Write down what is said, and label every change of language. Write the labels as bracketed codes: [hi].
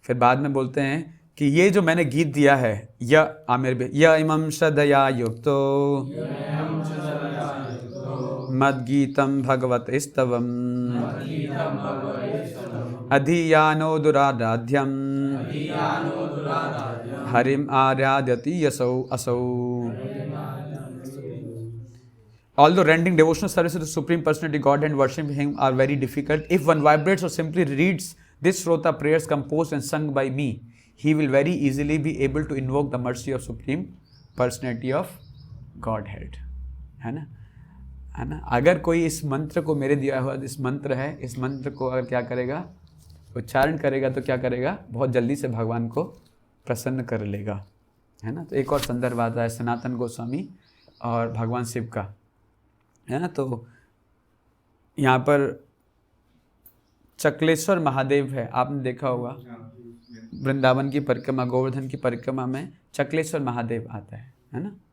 [hi] फिर बाद में बोलते हैं कि ये जो मैंने गीत दिया है, या आमिर भी या [sa] इमं श्रद्धया युक्तो मद्गीतम भगवत स्तवम अधियानो दुराराध्यम हरिम आराध्यति यसौ असौ। [en] Although rendering devotional service to the Supreme Personality God and worshiping Him are very difficult, if one vibrates or simply reads this Shrota prayers composed and sung by me, he will very easily be able to invoke the mercy of Supreme Personality of Godhead, है ना, है ना। [hi] अगर कोई इस मंत्र को, मेरे दिया हुआ इस मंत्र है, इस मंत्र को अगर क्या करेगा? उच्चारण करेगा तो क्या करेगा? बहुत जल्दी से भगवान को प्रसन्न कर लेगा, है ना। तो एक और संदर्भ आता है सनातन गोस्वामी और भगवान शिव का, है ना। तो यहाँ पर चकलेश्वर महादेव है, आपने देखा होगा वृंदावन की परिक्रमा, गोवर्धन की परिक्रमा में चकलेश्वर महादेव आता है ना।